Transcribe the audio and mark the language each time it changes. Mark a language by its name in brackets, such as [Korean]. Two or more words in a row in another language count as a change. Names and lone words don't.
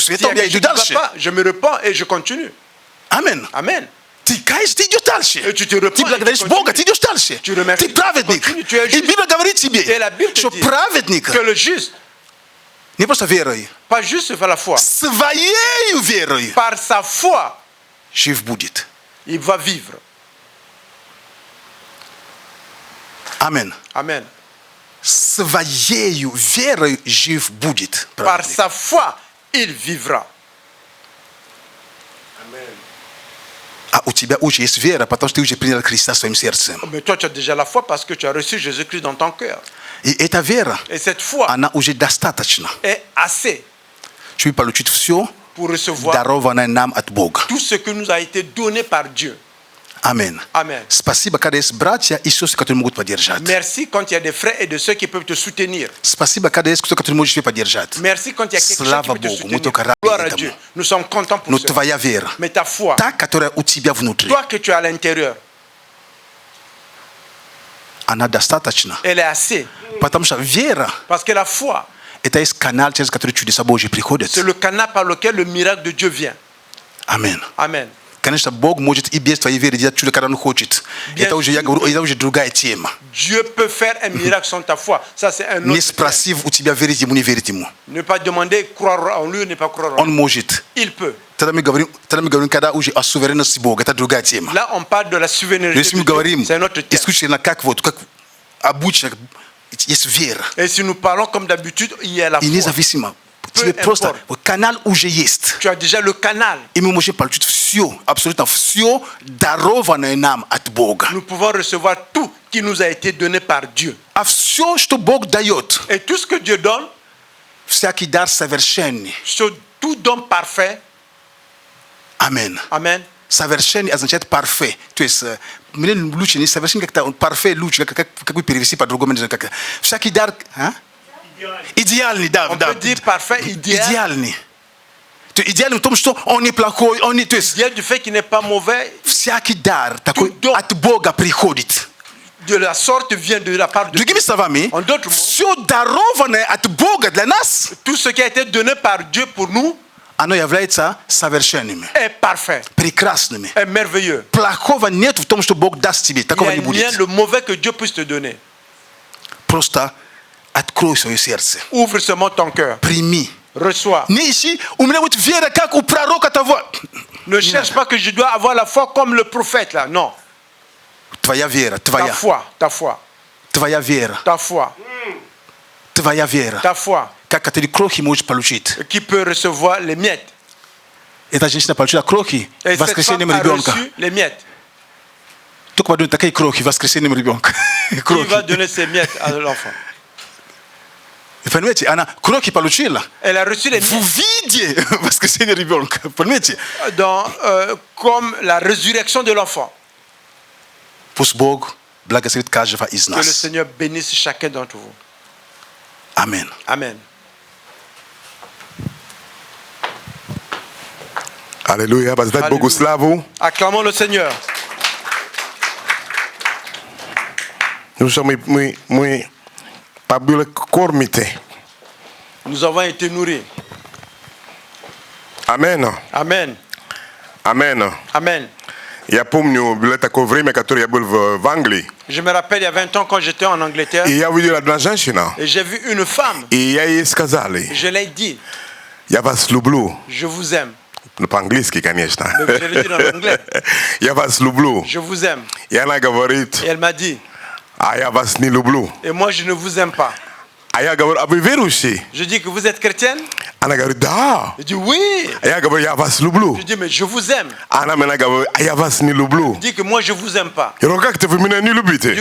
[French] S'il y [Russian] это [French] a [Russian] я [French] quelque [Russian] иду [French] chose qui ne va [Russian] дальше. [French] pas, je me repens et je continue. [Russian] Амен. [French] Amen. [Russian] Ты каешься, ты идешь дальше. [French] Et tu te repens [Russian] Ты [French] et tu [Russian] благодаришь [French] continues. [Russian] Бога, ты идешь дальше. [French] Tu remercies [Russian] Ты праведник. [French] Continue, tu es [Russian] И [French] juste. [Russian] Библия говорит [French] Et la [Russian] тебе, [French] Bible te [Russian] что [French] dit [Russian] праведник, [French] Que le juste, [Polish] Nie po prostu wierą. [French] Pas juste par la foi. [Russian] Своей верой [French] Par sa foi, [Russian] жив будет. [French] il va vivre. Amen. Amen. [Russian] Своей верой жив будет. [French] Par sa foi, il vivra. [Russian] А у тебя уже есть вера, потому что ты уже принял Христа своим сердцем. [French] Mais toi, tu as déjà la foi parce que tu as reçu Jésus-Christ dans ton cœur. [Russian] И эта вера, [French] Et cette foi [Russian] она уже достаточна, [French] est assez [Russian] чтобы получить все, [French] pour recevoir [Russian] дарованное нам от Бога. [French] tout ce que nous a été donné par Dieu. [Russian] Амин. [French] Amen. [Russian] Спасибо, когда есть братья и сестры, которые могут поддержать. [French] Merci quand il y a des frères et de ceux qui peuvent te soutenir. [Russian] Спасибо, когда есть кто, который может тебя поддержать. [French] Merci quand il y a quelque chose qui [Russian] Слава [French] peut te [Russian] Богу, мы [French] soutenir. [Russian] только рады [French] Gloire à [Russian] этому. [French] Dieu. Nous sommes contents pour [Russian] Но [French] ça. [Russian] твоя вера, [French] Mais ta foi, [Russian] та, которая у тебя внутри, [French] toi que tu as à l'intérieur, [Russian] она достаточна. [French] elle est assez. [Russian] Потому что вера, [French] Parce que la foi, [Russian] это есть канал, через который чудеса Божьи приходят. [French] c'est le canal par lequel le miracle de Dieu vient. [Russian] Амин. [French] Amen. [Russian] Конечно, Бог может и без твоей веры делать чудо, когда Он хочет. Это уже, я говорю, это уже другая тема. [French] Dieu peut faire un miracle sans ta foi. Ça, c'est un [Russian] Не [French] autre thème. [Russian] спросив у тебя, верить Ему, не верить Ему. [French] Ne pas demander croire en lui ou ne pas croire en [Russian] Он [French] lui. [Russian] может. [French] Il peut. [Russian] Тогда мы говорим, когда уже о суверенности Бога. Это другая тема. [French] Là, on parle de la souveraineté [Russian] Если мы [French] de Dieu. [Russian] говорим [French] C'est un autre thème. [Russian] исключительно как обычно, есть вера. [French] Et si nous parlons comme d'habitude, il y a la [Russian] И [French] foi. [Russian] независимо. [French] Peu [Russian] Тебе просто [French] importe. [Russian] канал уже есть. [French] Tu as déjà le canal. [Russian] И мы можем получить все, абсолютно все, дарованное нам от Бога. [French] Nous pouvons recevoir tout qui nous a été donné par Dieu. [Russian] А все, что Бог дает, [French] Et tout ce que Dieu donne, [Russian] всякий дар совершенный. [French] tout don parfait, [Russian] Амин. [French] Amen. [Russian] Совершенный означает парфе. То есть, мне лучше не совершенный, как-то парфе лучше, как вы перевести по-другому. Всякий дар... Идеальный, да. [French] On peut dire parfait, idéal. [Russian] Идеальный. То есть, идеальный в том, что он не плохой, он не... То есть, [French] Idéal du fait qu'il n'est pas mauvais, [Russian] всякий дар такой [French] don. [Russian] от Бога приходит. [French] de la sorte vient de la part de Dieu. [Russian] Другими словами, [French] En d'autres mots, [Russian] все дарованное от Бога для нас, [French] tout ce qui a été donné par Dieu pour nous [Russian] оно является совершенным, [French] est parfait, [Russian] прекрасным. [French] est merveilleux. [Russian] Плохого нет в том, что Бог даст тебе. [French] Il [Russian] Такого [French] n'y [Russian] не [French] a rien [Russian] будет. [French] de mauvais que Dieu puisse te donner. [Russian] Просто открой свое сердце. [French] Ouvre seulement ton cœur. [Russian] Прими. [French] Reçois. [Russian] Не ищи, у меня будет вера, как у пророка того. [French] Ne cherche pas que je dois avoir la foi comme le prophète là. Non. [Russian] Твоя вера, [French] Ta [Russian] твоя. [French] foi, ta foi, [Russian] Твоя вера, [French] ta foi, [Russian] твоя вера. [French] ta foi. [Russian] Как который крохи можешь получить. [French] Qui peut recevoir les miettes. [Russian] Эта женщина получила крохи [French] Et cette [Russian] воскресением [French] femme a [Russian] ребенка. [French] reçu les miettes. [Russian] Только подумай, такие крохи воскресением ребенка. [French] Qui va donner ses miettes à l'enfant? [Russian] Понимаете, она крохи получила. [French] Elle a reçu les [Russian] В [French] miettes [Russian] виде воскресения ребенка. Понимаете? [French] comme la résurrection de l'enfant. [Russian] Пусть Бог благословит каждого из [French] Que le [Russian] нас. [French] Seigneur bénisse chacun d'entre vous. [Russian] Аминь. [French] Amen. [Russian] Аллилуйя, воздать Богу славу. [French] Acclamons le Seigneur. Nous sommes [Russian] побили кормите. [French] Nous avons été nourris. [Russian] Амен. [French] Amen. [Russian] Амен. [French] Amen. [Russian] Я помню, было такое время, которое я был в Англии. [French] Je me rappelle il y a 20 ans quand j'étais en Angleterre [Russian] И я увидел одну женщину. [French] et j'ai vu une femme. [Russian] И я ей сказали, [French] Je l'ai dit, [Russian] я вас люблю. [French] je vous aime. [Russian] Ну, по-английски, конечно. [French] Mais je l'ai dit en anglais. [Russian] Я вас люблю. [French] Je vous aime. [Russian] И она говорит, [French] Et elle m'a dit, [Russian] а я вас не люблю. [French] et moi je ne vous aime pas. [Russian] А я говорю, а вы верующий? [French] Je dis que vous êtes chrétienne? [Russian] Она говорит, да. [French] Je dis oui. [Russian] А я говорю, я вас люблю. [French] Je dis mais je vous aime. [Russian] Она мне говорит, а я вас не люблю. [French] Je dis que moi je vous aime pas. [Russian] Я говорю, как это вы меня не [French] Je dis [Russian] любите?